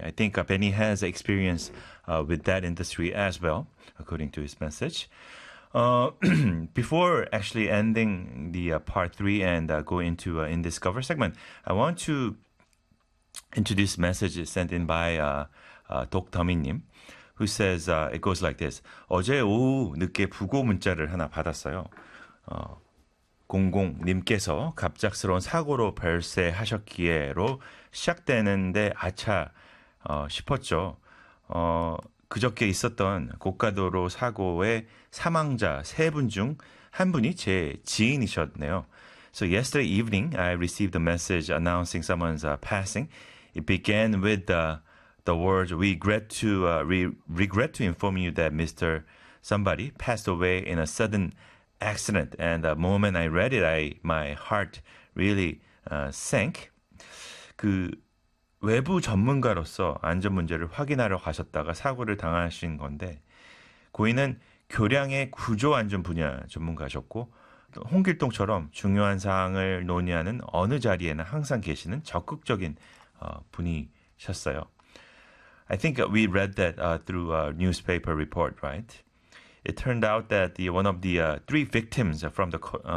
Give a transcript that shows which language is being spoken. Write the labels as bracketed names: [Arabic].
[English] I think Benny has experience with that industry as well, according to his message. before actually ending the part three and go into In Discover segment, I want to introduce messages sent in by 독더미님, who says, it goes like this. [Korean] 어제 오후 늦게 부고 문자를 하나 받았어요. 공공님께서 갑작스러운 사고로 별세하셨기에로 시작되는데 아차 싶었죠. 그저께 있었던 고가도로 사고의 사망자 세 분 중 한 분이 제 지인이셨네요. [English] So yesterday evening, I received a message announcing someone's passing. It began with the words, "We regret to inform you that Mr. Somebody passed away in a sudden accident." And the moment I read it, my heart really sank. [Korean] 그 외부 전문가로서 안전 문제를 확인하러 가셨다가 사고를 당하신 건데 고인은 교량의 구조 안전 분야 전문가셨고 홍길동처럼 중요한 사항을 논의하는 어느 자리에나 항상 계시는 적극적인 분이셨어요. [English] I think we read that through a newspaper report, right? It turned out that one of the three victims from the